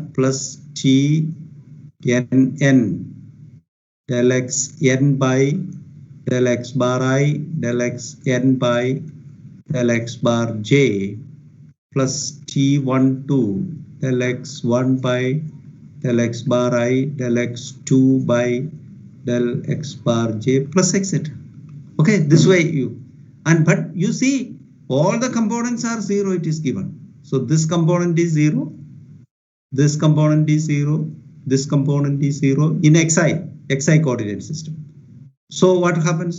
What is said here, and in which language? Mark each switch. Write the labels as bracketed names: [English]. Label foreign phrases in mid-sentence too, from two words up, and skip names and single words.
[English] plus T n del X n by del X bar I del X n by del X bar J plus T12 del X1 by del X bar I del X2 by del X bar J plus etc. Okay, this way but you see all the components are 0, it is given. So this component is 0, this component is 0, this component is 0 in xi coordinate system. So what happens?